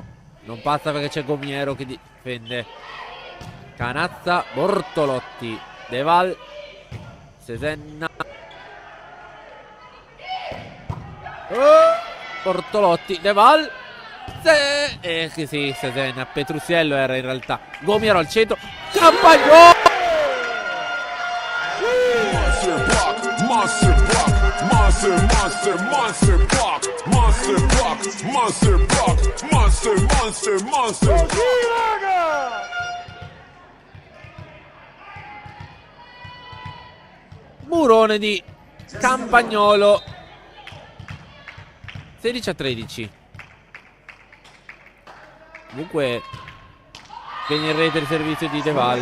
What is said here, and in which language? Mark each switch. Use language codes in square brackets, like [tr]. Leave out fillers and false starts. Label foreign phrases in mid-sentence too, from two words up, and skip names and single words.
[it] Non passa perché c'è Gomiero che difende. Canazza, Bortolotti, Deval, Sesenna. Bortolotti, Deval. Che sì, Sesenna. Petrusiello era in realtà. Gomiero al centro. Campagnolo! [en] Monster block, monster block, monster block, monster block, monster block, monster block. [it] Così raga! Murone di Campagnolo. 16 a 13. Comunque viene in rete il servizio di Deval.